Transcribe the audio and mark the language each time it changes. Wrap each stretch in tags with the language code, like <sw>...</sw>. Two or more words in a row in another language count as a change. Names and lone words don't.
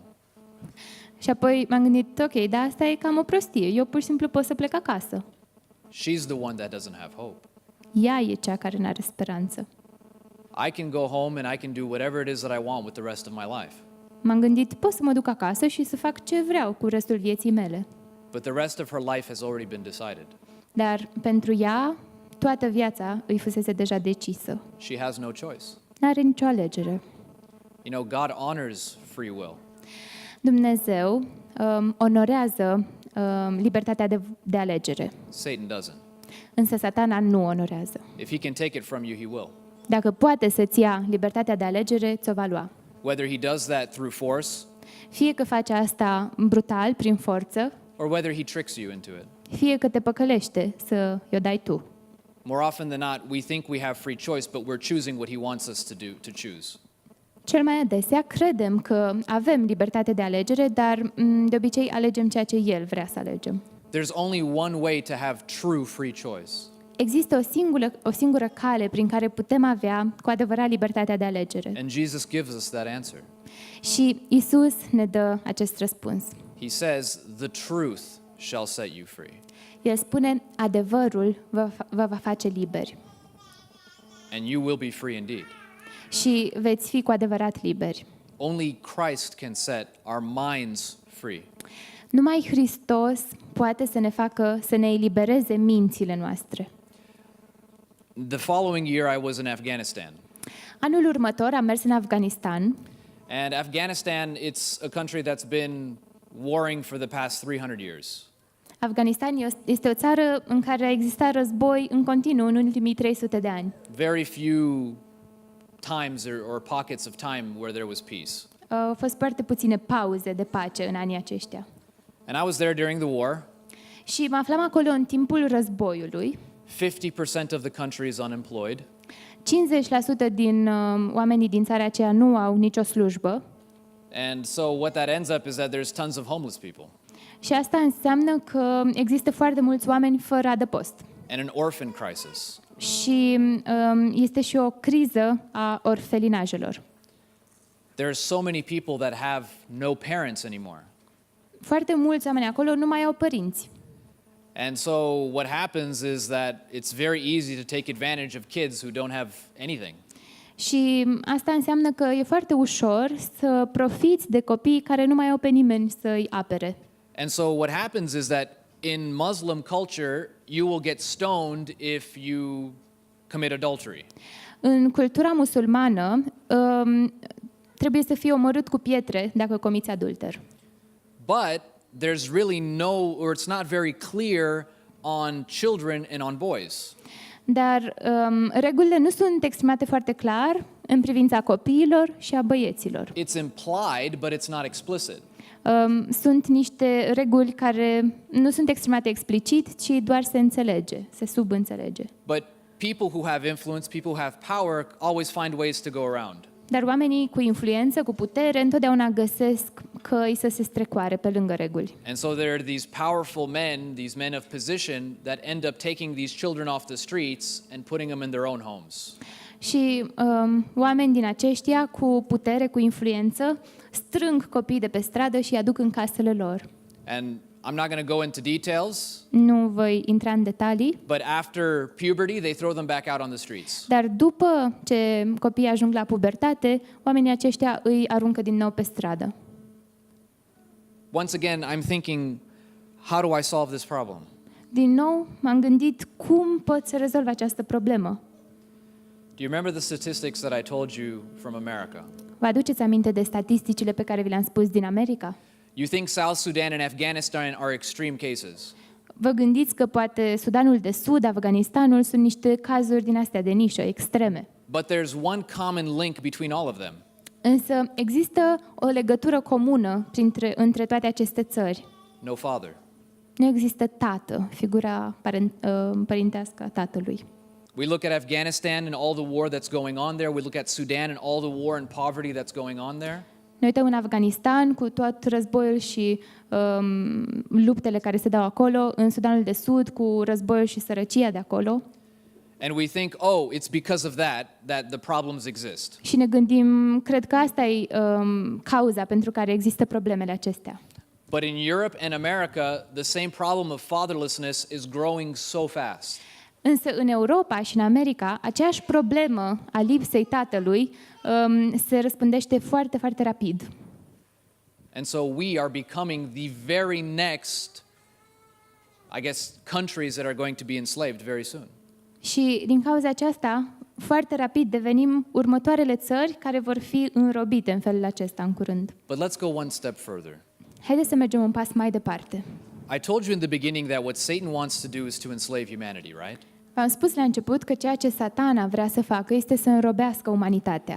<ro>Și apoi m-am gândit, ok, dar asta e cam o prostie. Eu pur și simplu pot să plec acasă.</ro> <en>She's the one that doesn't have hope.</en> <ro>Ea e cea care n-are speranță.</ro> <en>I can go home and I can do whatever it is that I want with the rest of my life.</en> <ro>M-am gândit, pot să mă duc acasă și să fac ce vreau cu restul vieții mele.</ro> <en>But the rest of her life has already been decided.</en> <ro>Dar pentru ea, toată viața îi fusese deja decisă.</ro> <en>She has no choice.</en> <ro>N-are nicio alegere.</ro> <en>You know, God honors free will.</en> <ro>Dumnezeu onorează libertatea de alegere,</ro> <en>Satan doesn't.</en> <ro>însă Satana nu onorează.</ro> <en>If he can take it from you, he will.</en> <ro>Dacă poate să-ți ia libertatea de alegere, ți-o va lua.</ro> <en>Whether he does that through force,</en> <ro>Fie că face asta brutal, prin forță,</ro> <en>or whether he tricks you into it.</en> <ro>Fie că te păcălește să i-o dai tu.</ro> <en>More often than not, we think we have free choice, but we're choosing what he wants us to choose.</en> <ro>Cel mai adesea credem că avem libertate de alegere, dar de obicei alegem ceea ce El vrea să alegem.</ro> <en>There's only one way to have true free choice.</en> <ro>Există o singură cale prin care putem avea cu adevărat libertatea de alegere.</ro> <en>And Jesus gives us that answer.</en> <ro>Și Isus ne dă acest răspuns.</ro> <en>He says, "The truth shall set you free."</en> <ro>El spune, adevărul vă va face liberi</ro> <en>And you will be free indeed.</en> <ro>și veți fi cu adevărat liberi.</ro> <en>Only Christ can set our minds free.</en> <ro>Numai Hristos poate să ne facă să ne elibereze mințile noastre.</ro> <en>The following year I was in Afghanistan.</en> <ro>Anul următor am mers în Afganistan.</ro> <en>And Afghanistan, it's a country that's been warring for the past 300 years.</en> <ro>Afganistan este o țară în care a existat război în continuu în ultimii 300 de ani.</ro> <en>Very few times or pockets of time where there was peace.</en> <ro>Au fost foarte puține pauze de pace în anii aceștia.</ro> <en>And I was there during the war.</en> <ro>Și mă aflam acolo în timpul războiului.</ro> <en>50% of the country is unemployed.</en> <ro>50% din oamenii din țara aceea nu au nicio slujbă.</ro> <en>And so what that ends up is that there's tons of homeless people</en> <ro>Și asta înseamnă că există foarte mulți oameni fără adăpost.</ro> <en>and an orphan crisis.</en> <ro>Și este și o criză a orfelinajelor.</ro> <en>There are so many people that have no parents anymore.</en> <ro>Foarte mulți oameni acolo nu mai au părinți.</ro> <en>And so what happens is that it's very easy to take advantage of kids who don't have anything.</en> <ro>Și asta înseamnă că e foarte ușor să profiți de copii care nu mai au pe nimeni să-i apere.</ro> <en>And so what happens is that in Muslim culture, you will get stoned if you commit adultery.</en> <ro>În cultura musulmană trebuie să fii omorât cu pietre dacă comiți adulter.</ro> <en>But there's really or it's not very clear on children and on boys.</en> <ro>Dar regulile nu sunt exprimate foarte clar în privința copiilor și a băieților.</ro> <en>It's implied, but it's not explicit.</en> <ro>Sunt niște reguli care nu sunt exprimate explicit, ci doar se înțelege, se subînțelege.</ro> <en>But people who have influence, people who have power, always find ways to go around.</en> <ro>Dar oamenii cu influență, cu putere, întotdeauna găsesc căi să se strecoare pe lângă reguli.</ro> <en>And so there are these powerful men, these men of position, that end up taking these children off the streets and putting them in their own homes.</en> <ro>Și oameni din aceștia cu putere, cu influență, strâng copii de pe stradă și îi aduc în casele lor.</ro> <en>And I'm not going to go into details,</en> <ro>Nu voi intra în detalii,</ro> <en>but after puberty, they throw them back out on the streets.</en> <ro>dar după ce copiii ajung la pubertate, oamenii aceștia îi aruncă din nou pe stradă.</ro> <en>Once again, I'm thinking, how do I solve this problem?</en> <ro>Din nou, m-am gândit cum pot să rezolv această problemă.</ro> <en>Do you remember the statistics that I told you from America?</en> <ro>Vă aduceți aminte de statisticile pe care vi le-am spus din America?</ro> <en>You think South Sudan and Afghanistan are extreme cases.</en> <ro>Vă gândiți că poate Sudanul de Sud, Afganistanul sunt niște cazuri din astea de nișă, extreme.</ro> <en>But there's one common link between all of them.</en> <ro>Însă există o legătură comună între toate aceste țări.</ro> <en>No father.</en> <ro>Nu există tată, figura părintească a tatălui.</ro> <en>We look at Afghanistan and all the war that's going on there. We look at Sudan and all the war and poverty that's going on there.</en> <ro>Ne uităm în Afganistan cu tot războiul și luptele care se dau acolo, în Sudanul de Sud cu războiul și sărăcia de acolo.</ro> <en>And we think, oh, it's because of that the problems exist.</en> <ro>Și ne gândim, cred că asta e cauza pentru care există problemele acestea.</ro> <en>But in Europe and America, the same problem of fatherlessness is growing so fast.</en> <ro>Însă în Europa și în America, aceeași problemă a lipsei tatălui se răspândește foarte, foarte rapid.</ro> <en>And so we are becoming the very next, I guess, countries that are going to be enslaved very soon.</en> <ro>Și din cauza aceasta, foarte rapid devenim următoarele țări care vor fi înrobite în felul acesta în curând.</ro> <en>But let's go one step further.</en> <ro>Haideți să mergem un pas mai departe.</ro> <en>I told you in the beginning that what Satan wants to do is to enslave humanity, right?</en> <ro>V-am spus la început că ceea ce Satana vrea să facă este să înrobească umanitatea.</ro>